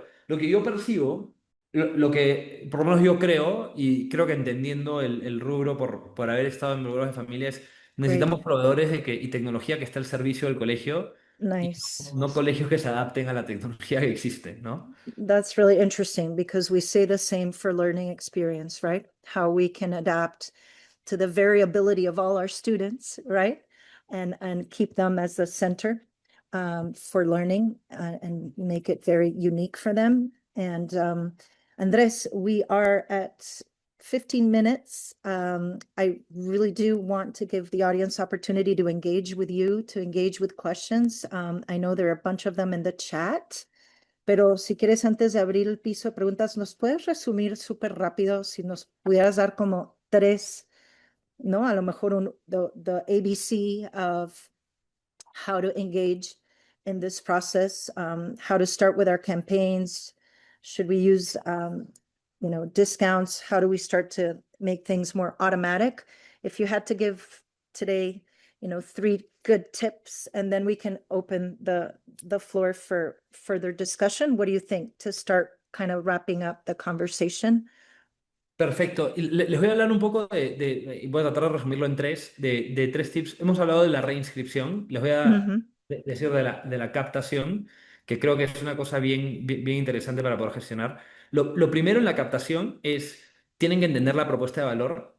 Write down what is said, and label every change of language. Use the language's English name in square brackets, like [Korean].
[Spanish] Pero lo que yo percibo, lo que por lo menos yo creo, y creo que entendiendo el rubro por haber estado en rubros de familia, es [English] Great. [Spanish] necesitamos proveedores y tecnología que esté al servicio del colegio y [English] Nice. [Spanish] no colegios que se adapten a la tecnología que existe, ¿no? [English] That's really interesting because we say the same for learning experience, right? How we can adapt to the variability of all our students, right? And keep them as the center for learning and make it very unique for them. And Andres, we are at 15 minutes. I really do want to give the audience opportunity to engage with you, to engage with questions. I know there are a bunch of them in the chat, [Spanish] pero si quieres, antes de abrir el piso de preguntas, ¿nos puedes resumir súper rápido si nos pudieras dar como tres, ¿no? A lo mejor [English] the ABC of how to engage in this process, how to start with our campaigns. Should we use, discounts? How do we start to make things more automatic? If you had to give today, three good tips, and then we can open the floor for further discussion. What do you think to start kind of wrapping up the conversation? [Spanish] Perfecto. Y les voy a hablar un poco y voy a tratar de resumirlo en tres, de tres tips. Hemos hablado de la reinscripción, les voy a Ujú, decir de la captación, que creo que es una cosa bien interesante para poder gestionar. Lo primero en la captación es, tienen que entender la propuesta de valor.